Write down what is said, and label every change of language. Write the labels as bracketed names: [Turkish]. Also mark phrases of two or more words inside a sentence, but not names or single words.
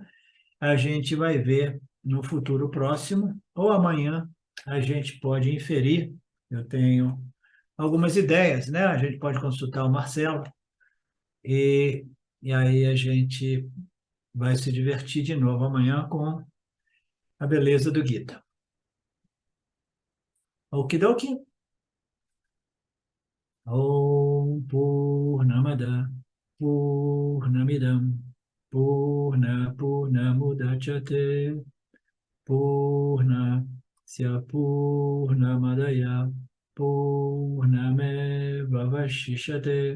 [Portuguese] A gente vai ver no futuro próximo ou amanhã a gente pode inferir. Eu tenho algumas ideias, né? A gente pode consultar o Marcelo e, e aí a gente vai se divertir de novo amanhã com a beleza do Gita. Okidoki. [Sanskrit] ॐ पूर्णमदः पूर्णमिदं पूर्णमुदच्यते पूर्णस्य पूर्णमादाय पूर्णमेव अवशिष्यते.